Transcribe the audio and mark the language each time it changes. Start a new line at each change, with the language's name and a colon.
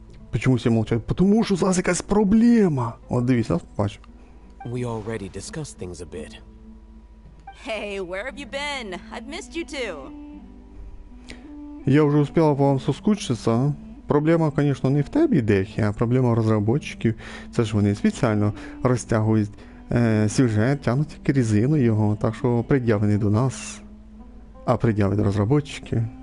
Ukrainian: Почему всі мовчать? Потому що зараз якась проблема. От дивіться, бачу.
English: We already discussed things a bit. Hey, where have you been? I've missed you too.
Ukrainian: Я вже успіла по вам соскучитися. Проблема, звісно, не в тебе, Дехі, а проблема розробників. Це ж вони спеціально розтягують сюжет, тягнуть як резину його, так що пред'явлений до нас, а пред'явить розробники.